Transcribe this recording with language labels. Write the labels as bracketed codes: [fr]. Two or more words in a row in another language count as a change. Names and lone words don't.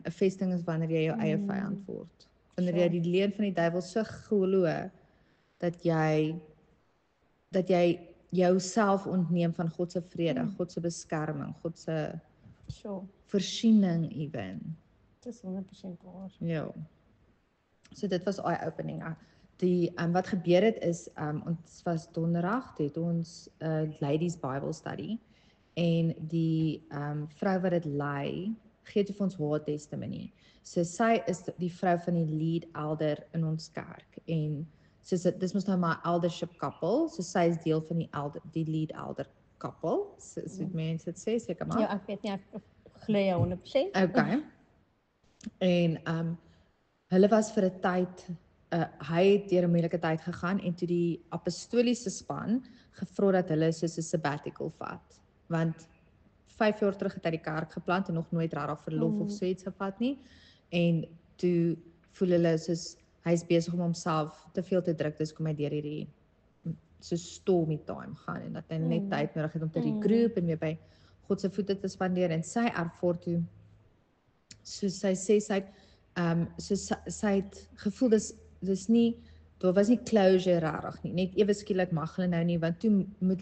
[af] 'n Vesting is wanneer jy jou eie vyand word. Wanneer jy die leuen van die duiwel so glo dat jy jouself ontneem van God se vrede, God se beskerming, God se voorsiening ewen. Dit is 100% waar. Ja. So dit was eye-opening. Wat gebeur het is, ons was donderdag, het ons [en] ladies Bible study, [af] en die vrou wat dit lei, gee toe vir ons haar testimony. So sy is die vrou van die [en] lead elder [af] in ons kerk, en dis mos nou maar [en] eldership couple, [af] so sy is deel van die [en] lead elder couple, [af] so mense dit sê, seker maar. Ja, ek weet nie, ek glo jou 100%. Okay. En hulle was vir 'n tyd, hy het deur 'n moeilike tyd gegaan, en toe die apostoliese span gevra dat hulle soos 'n sabbatical vat, want 5 jaar terug het hy die kerk geplant en nog nooit regtig verlof of so iets gevat nie, en toe voel hulle soos hy is besig om homself te veel te druk, dis kom hy deur hierdie so [en] stormy time [af] gaan, en dat hy net tyd nodig het om te regroup en weer by God se voete te spandeer, en sy ervaar toe, soos sy sê, sy het gevoel, dis nie, daar was nie closure regtig nie, net ewe skielik mag hulle nou nie, want toe moet